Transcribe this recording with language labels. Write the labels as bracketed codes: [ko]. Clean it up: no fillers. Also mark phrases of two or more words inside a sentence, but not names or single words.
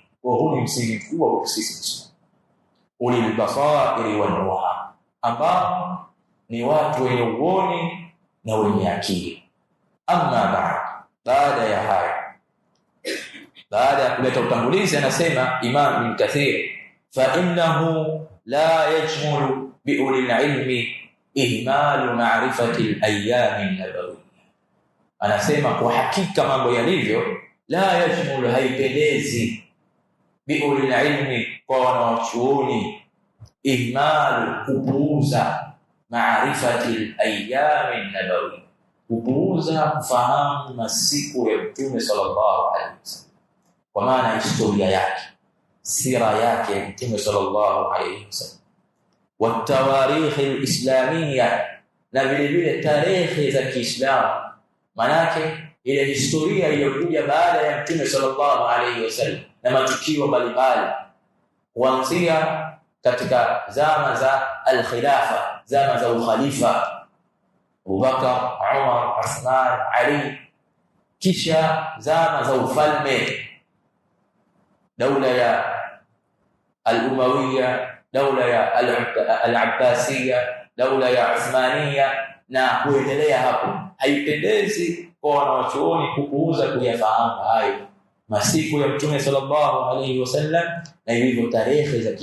[sw] Kwa huu ni msingi mkubwa kwa sisi [ar] أولي البصائر والنهى, [sw] ambao ni watu wenye uoni na wenye akili. Amma baada ya hayo, baada ya kuleta utangulizi, anasema Imam Ibn Kathir, [ar] فإنه لا يجمل بأولي العلم إهمال معرفة الأيام النبوية. [sw] Anasema kwa hakika mambo yalivyo, [ar] لا يجمل, [sw] haipendezi, [ar] بأولي العلم, [sw] kwa wanachuoni, ihmalu, kupuuza, [ar] معرفة الأيام النبوية, [sw] kupuuza kufahamu masiku ya Mtume [ar] صلى الله عليه وسلم, [sw] kwa maana historia yake, sira yake Mtume [ar] صلى الله عليه وسلم, [sw] wa [ar] التواريخ الإسلامية, [sw] na vile vile tarehe za Kiislamu, manake ile historia iliyokuja baada ya Mtume [ar] صلى الله عليه وسلم [sw] na matukio mbalimbali, kuanzia katika zama za al-khilafa, zama za ukhalifa Abubakar, Umar, Uthman, Ali, kisha zama za ufalme, daula ya al-Umayya, daula ya al-Abbasiyya, daula ya Uthmaniyya, na kuendelea hapo. Haipendezi kwa wanachuoni kupuuza kuyafahamu hayo masiku ya Mtume [ar] صلى الله عليه وسلم [sw] na hivyo tarehe za